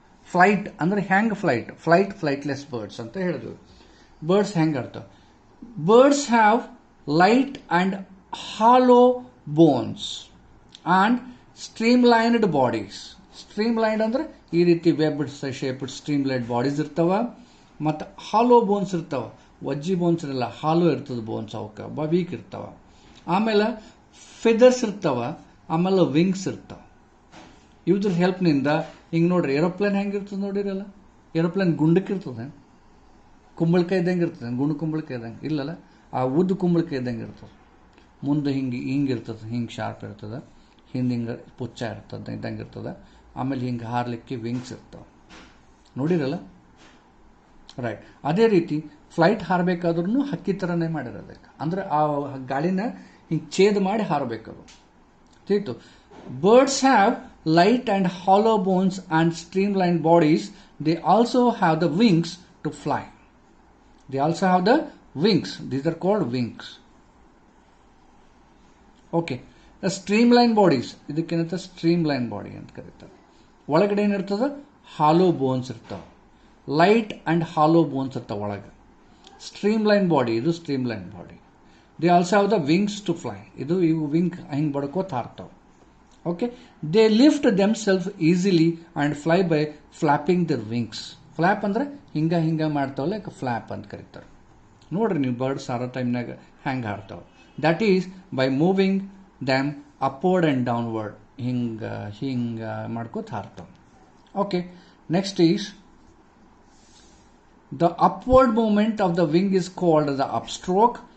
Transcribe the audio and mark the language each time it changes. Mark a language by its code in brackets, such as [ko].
[kn] Flight ಅಂದ್ರೆ ಹ್ಯಾಂಗ್ flightless birds ಅಂತ ಹೇಳಿದ್ವಿ. Birds hang ಹಾರ್ತವ. [en] Birds have light and hollow bones and streamlined bodies. [kn] ಸ್ಟ್ರೀಮ್ಲೈನ್ಡ್ ಅಂದ್ರೆ ಈ ರೀತಿ ವೆಬ್ಡ್ ಶೇಪ್ಡ್ ಸ್ಟ್ರೀಮ್ಲೈನ್ಡ್ ಬಾಡೀಸ್ ಇರ್ತಾವ. ಮತ್ತು ಹಾಲೋ ಬೋನ್ಸ್ ಇರ್ತಾವ. ವಜ್ಜಿ ಬೋನ್ಸ್ ಇರಲ್ಲ, ಹಾಲೋ ಇರ್ತದೆ ಬೋನ್ಸ್, ಅವಕ್ಕೆ ವೀಕ್ ಇರ್ತಾವ. ಆಮೇಲೆ ಫೆದರ್ಸ್ ಇರ್ತಾವ, ಆಮೇಲೆ ವಿಂಗ್ಸ್ ಇರ್ತಾವ. ಇವ್ರ ಹೆಲ್ಪ್ನಿಂದ ಹಿಂಗೆ ನೋಡ್ರಿ, ಏರೋಪ್ಲೇನ್ ಹೆಂಗಿರ್ತದೆ ನೋಡಿರಲ್ಲ, ಏರೋಪ್ಲೇನ್ ಗುಂಡಕ್ಕೆ ಇರ್ತದೆ, ಕುಂಬಳಕಾಯಿ ಇದ್ದಂಗೆ ಇರ್ತದೆ, ಗುಂಡು ಕುಂಬಳಕಾಯಿ ಇದ್ದಂಗೆ ಇಲ್ಲಲ್ಲ, ಆ ಉದ್ದು ಕುಂಬಳಕಾಯಿ ಇದ್ದಂಗೆ ಇರ್ತದೆ. ಮುಂದೆ ಹಿಂಗೆ ಇರ್ತದೆ, ಹಿಂಗೆ ಶಾರ್ಪ್ ಇರ್ತದೆ, ಹಿಂಗೆ ಪುಚ್ಚ ಇರ್ತದೆ ಇದ್ದಂಗೆ ಇರ್ತದೆ. ಆಮೇಲೆ ಹಿಂಗೆ ಹಾರಲಿಕ್ಕೆ ವಿಂಗ್ಸ್ ಇರ್ತಾವೆ, ನೋಡಿರಲ್ಲ, ರೈಟ್. ಅದೇ ರೀತಿ ಫ್ಲೈಟ್ ಹಾರಬೇಕಾದ್ರೂ ಹಕ್ಕಿ ಥರನೇ ಮಾಡಿರೋದಕ್ಕೆ, ಅಂದ್ರೆ ಆ ಗಾಳಿನ ಹಿಂಗೆ ಛೇದ್ ಮಾಡಿ ಹಾರಬೇಕದು. ತಿಳಿತು? [en] Birds have light and hollow bones and streamlined bodies. They also have the wings to fly. They also have the wings. These are called wings. Okay. The streamlined bodies. [kn] ಇದಕ್ಕೇನಂತ streamlined body ಅಂತ ಕರೀತಾರೆ. ಒಳಗಡೆ ಏನಿರ್ತದೆ? [en] hollow bones ಇರ್ತಾವೆ. Light and hollow bones ಇರ್ತಾವೆ ಒಳಗೆ. Streamlined body. ಇದು streamlined body. They also have the wings to fly. [kn] ಇದು ಇವು wing ಹಿಂಗೆ ಬಡ್ಕೋತ ಹಾರ್ತಾವೆ. [en] Okay, they lift themselves easily and fly by flapping their wings. [kn] Flap ಅಂದ್ರೆ ಹಿಂಗ ಮಾಡ್ತಾವಲ್ಲ, ಫ್ಲಾಪ್ ಅಂತ ಕರೀತಾರೆ. ನೋಡ್ರಿ ನೀವು ಬರ್ಡ್ಸ್ ಹಾರೋ ಟೈಮ್ನಾಗ ಹ್ಯಾಂಗೆ ಹಾರ್ತಾವ. [en] that is by moving them upward and downward, [kn] ಹಿಂಗ ಮಾಡ್ಕೋತ ಹಾರ್ತಾವ. [en] Okay, next is the upward movement of the wing is called the up stroke.